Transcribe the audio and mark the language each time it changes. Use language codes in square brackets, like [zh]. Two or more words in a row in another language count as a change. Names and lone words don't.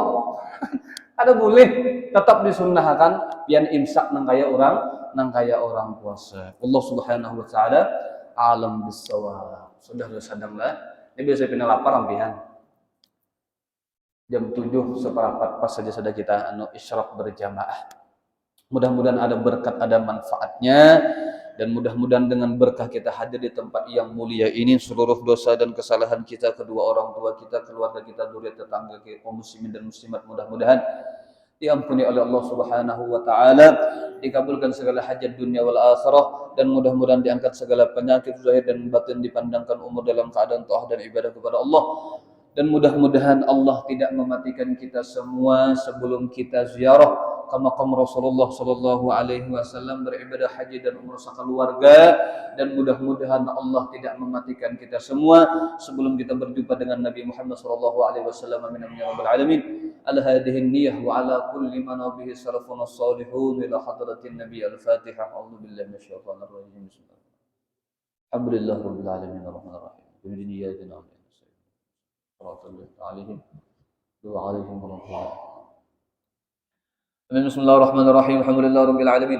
[bjn] Ada boleh, tetap disunnahkan pian imsak nang kaya orang puasa. [ar] الله سبحانه وتعالى أعلم بالصواب. [bjn] Sudah sadanglah. Ini biasa pina lapar ampihan. Jam 7:15 pas saja sudah kita isyraq berjamaah. [id] Mudah-mudahan ada berkat, ada manfaatnya, dan mudah-mudahan dengan berkah kita hadir di tempat yang mulia ini, seluruh dosa dan kesalahan kita, kedua orang tua kita, keluarga kita, zuriat, tetangga kita, kaum muslimin dan muslimat, mudah-mudahan diampuni oleh Allah [ar] سبحانه وتعالى, [id] dikabulkan segala hajat [ar] الدنيا والآخرة, [id] dan mudah-mudahan diangkat segala penyakit zahir dan batin, dipandangkan umur dalam keadaan taat dan ibadah kepada Allah. Dan mudah-mudahan Allah tidak mematikan kita semua sebelum kita ziarah ke makam Rasulullah [ar] صلى الله عليه وسلم, [id] beribadah haji dan umrah sekeluarga, dan mudah-mudahan Allah tidak mematikan kita semua sebelum kita berjumpa dengan Nabi Muhammad [ar] صلى الله عليه وسلم. آمين يا رب العالمين. على هذه النية وعلى كل من به سلف صالح إلى حضرة النبي الفاتحة. أعوذ بالله من الشيطان الرجيم. الحمد لله رب العالمين الرحمن الرحيم. بسم الله الرحمن الرحيم. عليهم وعليهم ورحمة الله. بسم الله الرحمن الرحيم. الحمد لله رب العالمين.